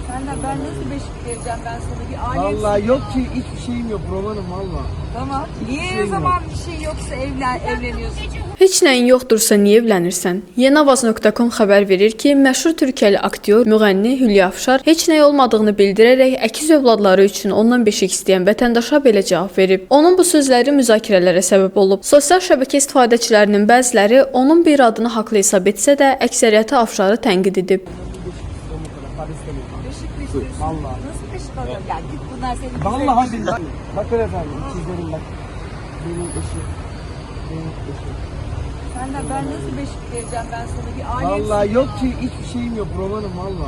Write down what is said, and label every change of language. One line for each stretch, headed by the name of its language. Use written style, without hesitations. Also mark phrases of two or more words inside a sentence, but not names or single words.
Turkish: Ben nasıl beşik vereceğim ben sana bir aile. Vallahi yok ki hiçbir şeyim yok romanım valla. Tamam. Niye o zaman bir şey yoksa evleniyorsun?
Azerbaijani: Heç nəyin yoxdursa niyə evlənirsən? Yenavaz.com xəbər verir ki, məşhur Türkiyəli aktyor, müğənni Hülya Avşar heç nəyi olmadığını bildirərək əkiz övladları üçün ondan beşik istəyən vətəndaşa belə cavab verib. Onun bu sözləri müzakirələrə səbəb olub. Sosial şəbəkə istifadəçilərinin bəziləri onun bir adını haqlı hesab etsə də, əksəriyyəti Avşarı tənqid edib.
Turkish: Beşik mi istiyorsun? Vallahi. Nasıl beşik alıyorsun? Yani git bunlar senin Vallahi billahi. Bakın efendim çizerim bak. Benim eşim. Benim eşim. Ben nasıl beşik vereceğim ben sana bir aile. Vallahi yok ki hiçbir şeyim yok romanım valla.